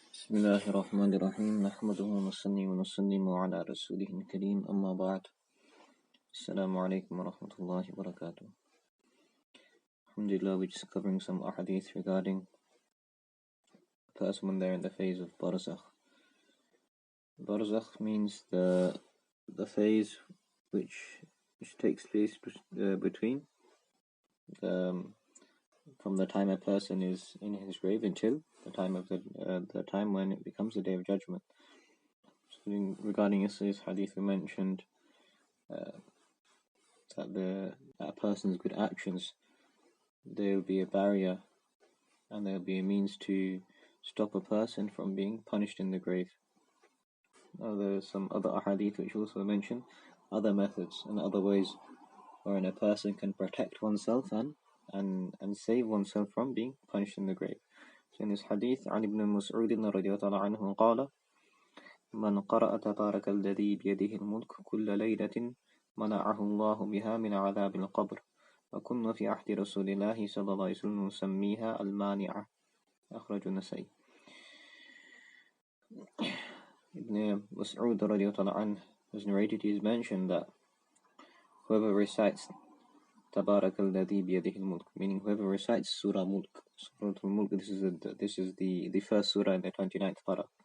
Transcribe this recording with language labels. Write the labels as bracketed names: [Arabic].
[Arabic] بسم الله الرحمن الرحيم نحمده ونصلي ونسلم على رسوله الكريم أما بعد السلام عليكم ورحمة الله وبركاته. [English] Alhamdulillah, we're just covering some ahadith regarding the person when they're in the phase of barzakh. Barzakh means the phase which takes place between from the time a person is in his grave until the time of the time when it becomes the Day of Judgment. So regarding yesterday's hadith, we mentioned that a person's good actions, there will be a barrier and there will be a means to stop a person from being punished in the grave. Now there's some other ahadith which also mention other methods and other ways wherein a person can protect oneself and save oneself from being punished in the grave. So in this hadith, [Arabic] عن ابن مسعود رضي الله عنه قال: من قرأ تبارك الذي بيده الملك كل ليلة منعه الله بها من عذاب القبر وكنا في عهد رسول الله صلى الله عليه وسلم نسميها المانعة. أخرج النسائي. [English] Ibn Mas'ud radiallahu anhu has narrated, he has mentioned that whoever recites Tabarak alladhi biyadihi al-mulk, meaning whoever recites Surah Mulk, Surah al-Mulk, this is the first surah in the 29th para.